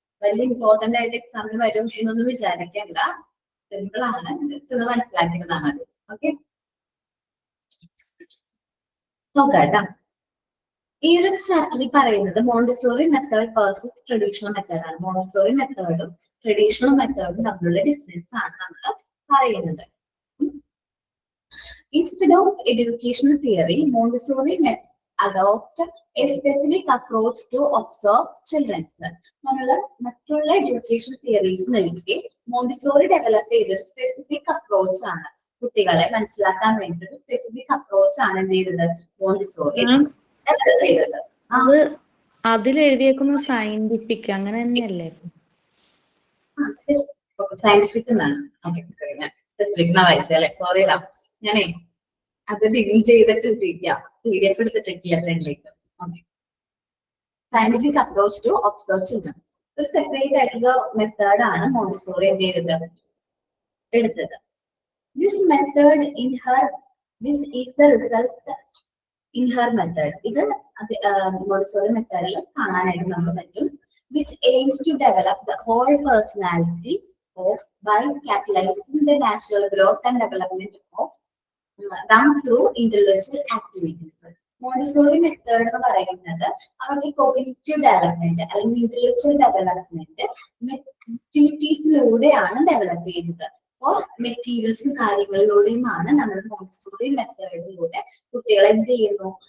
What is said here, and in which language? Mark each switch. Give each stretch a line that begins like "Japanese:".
Malayalam: വലിയ ഇമ്പോർട്ടന്റ് ആയിട്ട് എക്സാമിന് വരും എന്നൊന്നും വിചാരിക്കേണ്ട. സിമ്പിൾ ആണ്, ജസ്റ്റ് ഒന്ന് മനസ്സിലാക്കിയിരുന്നാൽ മതി. ഓക്കെ, നോക്കാട്ടാ. ഈ ഒരു ചാപ്റ്ററിൽ പറയുന്നത് Montessori method versus traditional method ആണ്. മോണ്ടിസോറി മെത്തേഡും ട്രഡീഷണൽ മെത്തേഡും തമ്മിലുള്ള ഡിഫറൻസ് ആണ് നമ്മൾ പറയുന്നത്.
English: Instead of educational theory, Montessori adopt a specific approach to observe children.
Malayalam: നമ്മൾ മറ്റുള്ള എഡ്യൂക്കേഷൻ തിയറീസ് നൽകി മോണ്ടിസോറി ഡെവലപ്പ് ചെയ്തൊരു സ്പെസിഫിക് അപ്രോച്ച് ആണ്. കുട്ടികളെ മനസ്സിലാക്കാൻ വേണ്ടി ഒരു സ്പെസിഫിക് അപ്രോച്ച് ആണ് എന്ത് ചെയ്തത്? മോണ്ടിസോറി ഡെവലപ്പ് ചെയ്തത്. അത് അതിലെഴുതിയേക്കുന്ന സയന്റിഫിക് അങ്ങനെ തന്നെയല്ലേ? സയന്റിഫിക് എന്നാണ്. സ്പെസിഫിക് എന്നാ വായിച്ചല്ലേ? സോറിടാ, ഞാനേ അത് ഡിഗ്രി ചെയ്തിട്ട് PDF എടുത്തിട്ടില്ല ഫ്രണ്ടിലേക്ക്. Okay,
English: scientific approach to observe children
Malayalam: ഒരു സെപ്പറേറ്റ് ആയിട്ടുള്ള മെത്തേഡ് ആണ് മോണ്ടിസോറി എന്ത് ചെയ്തത്? എടുത്തത്.
English: This method this is the result in her method.
Malayalam: ഇത് മോണ്ടിസോറി മെത്തേഡിൽ കാണാനായിട്ട് നമുക്ക് പറ്റും.
English: which aims to develop the whole personality of by catalyzing the natural growth and development of them through intellectual activities.
Malayalam: Montessori method എന്ന് പറയുന്നത് അവർക്ക് cognitive development അല്ലെങ്കിൽ intellectual development ആക്ടിവിറ്റീസിലൂടെയാണ് develop ചെയ്യുന്നത്. അപ്പോൾ മെറ്റീരിയൽസും കാര്യങ്ങളിലൂടെയുമാണ് നമ്മൾ മോണ്ടിസോറി മെത്തേഡിലൂടെ കുട്ടികളെ എന്ത് ചെയ്യുന്നു?